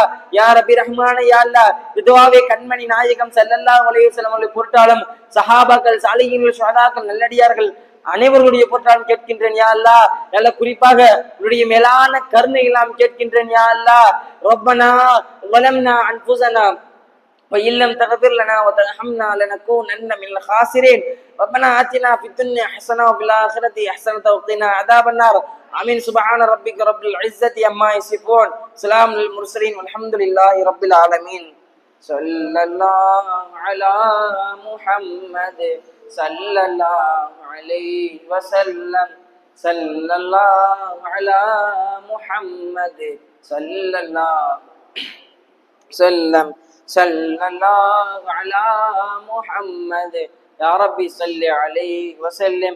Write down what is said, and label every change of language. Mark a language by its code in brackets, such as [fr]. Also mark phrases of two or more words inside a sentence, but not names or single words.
[ar] يا ربي رحمان يا الله, [ta] இதுவாவே கண்மணி நாயகம் [ar] صلى الله عليه وسلم [ta] அவர்களை பொருட்டாலும் சஹாபாக்கள், சாலிஹீன்கள், ஷுஹதாக்கள், நல்லடியார்கள் அனைவருடைய பொருட்டாலும் கேட்கின்றேன் [ar] يا الله. [ta] நல்ல குறிப்பாக உன்னுடைய மேலான கருணை எல்லாம் கேட்கின்றேன் [ar] يا الله. ربنا ظلمنا أنفسنا وإن لم تغفر لنا وترحمنا لنكونن من الخاسرين ربنا آتنا في الدنيا حسنة وفي الآخرة حسنة وقنا عذاب النار آمين. سبحان ربك رب العزة عما يصفون سلام للمرسلين والحمد لله رب العالمين. صلى الله على محمد صلى الله عليه وسلم صلى الله على محمد صلى الله وسلم صلى الله على محمد يا ربي صل عليه وسلم.